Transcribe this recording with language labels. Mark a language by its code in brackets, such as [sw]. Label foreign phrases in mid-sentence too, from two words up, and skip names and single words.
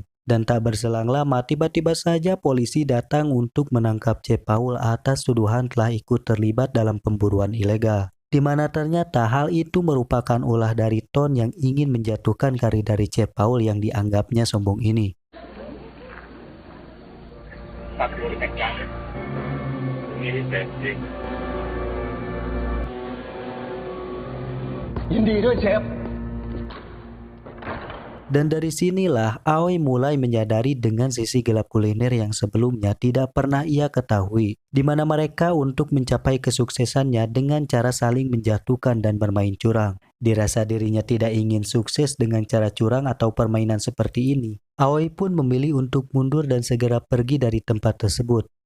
[id] Dan tak berselang lama, tiba-tiba saja polisi datang untuk menangkap Chef Paul atas tuduhan telah ikut terlibat dalam pemburuan ilegal. Di mana ternyata hal itu merupakan ulah dari Ton yang ingin menjatuhkan karir dari Chef Paul yang dianggapnya sombong ini. [th] ยินดีด้วยเชฟ [id] Dan dari sinilah Aoi mulai menyadari dengan sisi gelap kuliner yang sebelumnya tidak pernah ia ketahui, di mana mereka untuk mencapai kesuksesannya dengan cara saling menjatuhkan dan bermain curang. Dirasa dirinya tidak ingin sukses dengan cara curang atau permainan seperti ini, Aoi pun memilih untuk mundur dan segera pergi dari tempat tersebut.